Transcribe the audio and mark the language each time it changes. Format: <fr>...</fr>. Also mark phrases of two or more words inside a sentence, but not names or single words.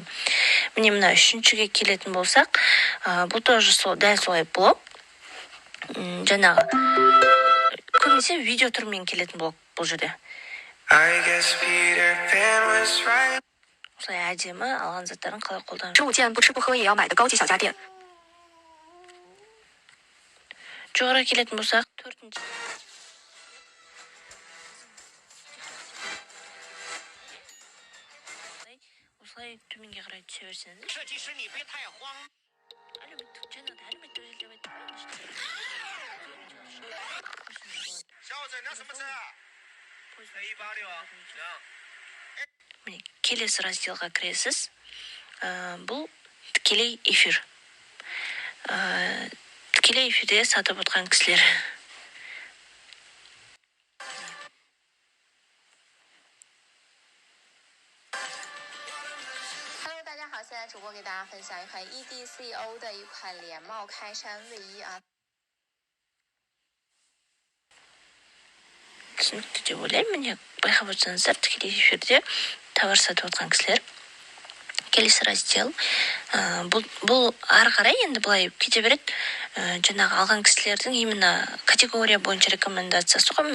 <kk>Міне мына үшіншіге келетін болсақ, бұл тоже дәл солай блог, жаңағы көбінесе видео түрмен келетін блог бұл жерде. Осылай әдемі алған заттарын қалай қолданып.</kk> <zh>食物件不吃不喝也要买的高级小家电。</zh> <kk>жоғары келетін болсақ, төртінші. Осылай төменге қарай түсе берсеңіз. Әлеуметтік желі деп Міне, келесі разделға кіресіз. Бұл тікелей эфир. Тікелей эфирде сатып отқан кісілер.</kk> <zh>Hello， 大家好，现在主播给大家分享一款 EDCO 的一款连帽开衫卫衣啊。</zh> <kk>түсінікті деп ойлаймын. Міне байқап отырсаңыздар, тікелей эфирде товар сатып отқан кісілер. Келесі раздел. Бұл ары қарай енді былай кете береді. Жаңағы алған кісілердің именно категория бойынша рекомендациясы ғой.</kk>